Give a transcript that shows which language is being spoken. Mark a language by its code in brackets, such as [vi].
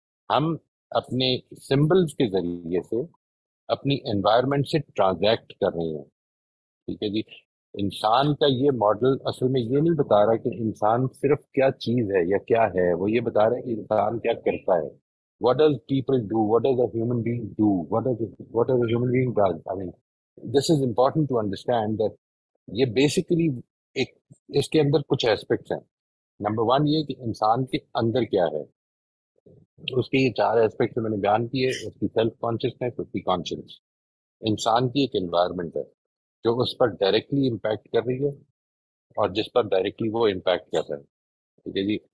[ur] ہم اپنے سمبلز کے ذریعے سے اپنی انوائرمنٹ سے ٹرانزیکٹ کر رہے ہیں. ٹھیک ہے جی. انسان کا یہ ماڈل اصل میں یہ نہیں بتا رہا کہ انسان صرف کیا چیز ہے یا کیا ہے، وہ یہ بتا رہا ہے کہ انسان کیا کرتا ہے. [en] what does people do, what does a human being do, what does a human being does. I mean, this is important to understand that [ur] یہ بیسیکلی ایک اس کے اندر کچھ ایسپیکٹس ہیں. نمبر ون یہ کہ انسان کے اندر کیا ہے، اس کے یہ چار ایسپیکٹس میں نے بیان کیے. اس کی سیلف کانشیسنیس، اس کی کانشیس، انسان کی ایک انوائرمنٹ ہے جو اس پر ڈائریکٹلی امپیکٹ کر رہی ہے اور جس پر ڈائریکٹلی وہ امپیکٹ کر رہا ہے. ٹھیک ہے جی.